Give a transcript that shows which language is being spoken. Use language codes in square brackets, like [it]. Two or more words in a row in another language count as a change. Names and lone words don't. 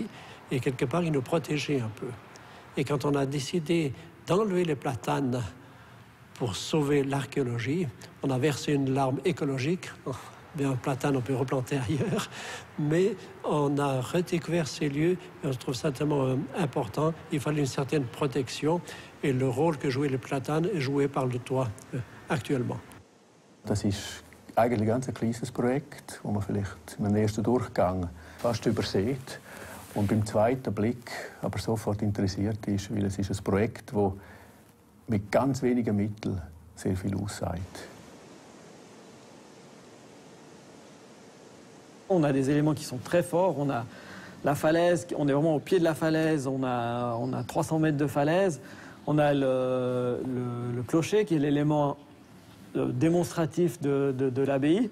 [fr] Et quelque part, ils nous protégeaient un peu. Et quand on a décidé d'enlever les platanes pour sauver l'archéologie, on a versé une larme écologique. Bien, un platane, on peut replanter ailleurs. Mais on a redécouvert ces lieux et on trouve ça tellement important. Il fallait une certaine protection. Et le rôle que jouait les platanes est joué par le toit actuellement. [de] Das ist eigentlich ein ganz kleines Projekt, das man vielleicht im ersten Durchgang fast übersieht. Und beim zweiten Blick aber sofort interessiert ist, weil es ist ein Projekt, das mit ganz wenigen Mitteln sehr viel aussagt. [fr] On a des éléments qui sont très forts. On a la falaise, on est vraiment au pied de la falaise, on a 300 mètres de falaise. On a le clocher qui est l'élément démonstratif de l'abbaye.